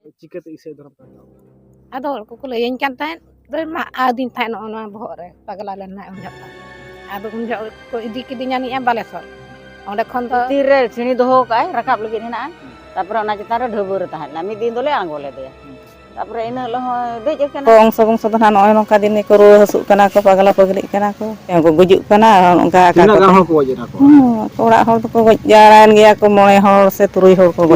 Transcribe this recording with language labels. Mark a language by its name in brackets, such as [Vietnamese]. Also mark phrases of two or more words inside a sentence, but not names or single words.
[Hindi] चिकाते इसाई धर्म का हटाओ [Santali] Ada hor ko layan kan tan dari ma adin tan ona bohok re pagala len na unjak ta ado unjak ko idi kidinya ni balesor onde khon do ᱛᱤᱨᱮ ᱪᱷᱤᱲᱤ ᱫᱚᱦᱚ ᱠᱟᱜᱼᱟᱭ ᱨᱟᱠᱟᱵ ᱞᱟᱹᱜᱤᱫ ᱦᱮᱱᱟᱜᱼᱟ ᱛᱟᱯᱚᱨᱮ ᱚᱱᱟ ᱪᱮᱛᱟᱱ ᱨᱮ ᱰᱷᱟᱹᱵᱩ ᱨᱮ ᱛᱟᱦᱮᱸ ᱞᱮᱱᱟ ᱢᱤᱫ ᱫᱤᱱ ᱫᱚᱞᱮ ᱟᱬᱜᱚ ᱞᱮᱫᱮᱭᱟ ᱛᱟᱯᱚᱨᱮ ᱤᱱᱟᱹ ᱦᱤᱞᱳᱜ ᱦᱚᱸ ᱫᱮᱡ ᱟᱠᱟᱱᱟ ᱚᱝᱥᱚ ᱵᱚᱝᱥᱚ ᱫᱚ ᱱᱚᱜᱼᱚᱭ ᱱᱚᱝᱠᱟ ᱫᱤᱱ ᱠᱚ ᱨᱩᱣᱟᱹ ᱦᱟᱹᱥᱩᱜ ᱠᱟᱱᱟ ᱠᱚ ᱯᱟᱜᱽᱞᱟ ᱯᱟᱜᱽᱞᱤᱜ ᱠᱟᱱᱟ ᱠᱚ ᱜᱩᱡᱩᱜ ᱠᱟᱱᱟ ᱚᱱᱠᱟ ᱛᱤᱱᱟᱹᱜ ᱜᱟᱱ ᱦᱚᱲ ᱠᱚ ᱜᱚᱡ ᱮᱱᱟ ᱠᱚ ᱚᱲᱟᱜ ᱦᱚᱲ ᱫᱚᱠᱚ ᱜᱚᱡ ᱡᱟᱣᱨᱟᱭᱮᱱ ᱜᱮᱭᱟ ᱠᱚ 9 ᱦᱚᱲ ᱥᱮ 3 ᱦᱚᱲ ᱠᱚ ᱜᱚᱡ